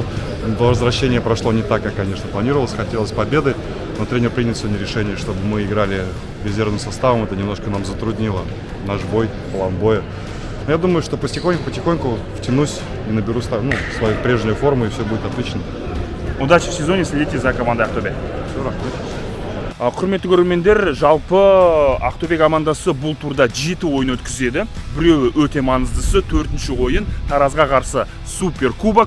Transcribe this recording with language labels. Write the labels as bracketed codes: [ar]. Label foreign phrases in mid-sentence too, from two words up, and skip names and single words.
[ru] Возвращение прошло не так, как, конечно, планировалось. Хотелось победы, но тренер принял сегодня решение, чтобы мы играли резервным составом. Это немножко нам затруднило наш бой, план боя. Но я думаю, что потихоньку втянусь и наберу свою прежнюю форму, и все будет отлично. Удачи в сезоне, следите за командой Ақтөбе. Все, [kk] рахмет. Құрметті көрермендер, жалпы Ақтөбе командасы бұл турда 7 ойын өткізеді. Біреуі өте маңыздысы, 4-ші ойын Таразға қарсы супер кубок.